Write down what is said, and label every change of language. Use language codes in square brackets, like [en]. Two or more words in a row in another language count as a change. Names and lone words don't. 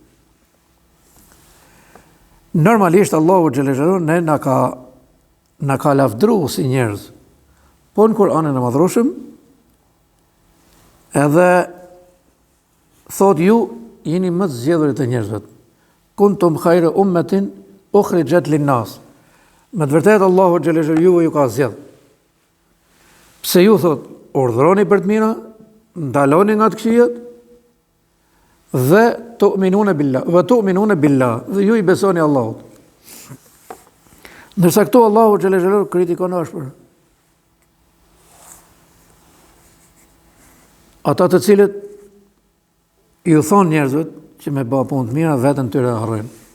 [sq] Normalisht Allahu [ar] جل جلاله [sq] ne na ka lavdëruar si njerëz. Po në Kur'anin e Madhërueshëm edhe thot ju jeni më të zgjedhurit e njerëzve. [ar] كنتم خير أمة أخرجت للناس. [sq] Me të vërtetë Allahu [ar] جل جلاله [sq] ju ka zgjedhur. Pse ju thot urdhëroni për të mira, ndaloni nga të këqijat dhe [ar] تؤمنون بالله [sq] dhe ju I besoni Allahut. Ndërsa këtu Allahu [ar] جل جلاله [sq] kritikon ashpër ata të cilët ju thonë njerëzve që me bë punë të mira veten tyre harrojnë.